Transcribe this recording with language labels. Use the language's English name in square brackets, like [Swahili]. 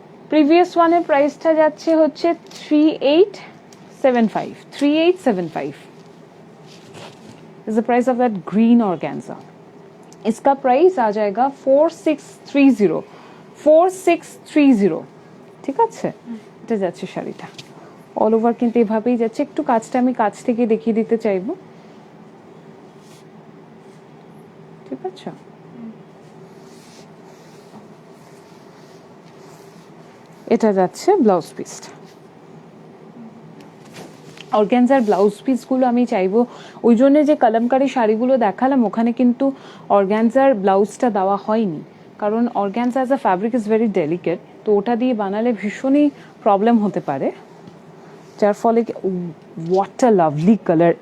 [Bangla] Previous ওয়ানের প্রাইসটা যাচ্ছে হচ্ছে [English] 3875 is the price of that green organza. [Hindi] इसका प्राइस आ जाएगा 4630 [Bangla] ঠিক আছে? এটা যাচ্ছে শাড়িটা অল ওভার, কিন্তু এভাবেই যাচ্ছে। একটু কাজটা আমি কাছ থেকে দেখিয়ে দিতে চাইবো, ঠিক আছে? এটা যাচ্ছে ব্লাউজ পিসটা, অর্গ্যানজার ব্লাউজ পিসগুলো আমি চাইবো, ওই জন্য যে কলমকারি শাড়িগুলো দেখালাম ওখানে কিন্তু অর্গ্যানজার ব্লাউজটা দেওয়া হয়নি, কারণ [English] organza as a fabric is very delicate, [Bangla] তো ওটা দিয়ে বানালে ভীষণই প্রবলেম হতে পারে, যার ফলে [English] What a lovely colour.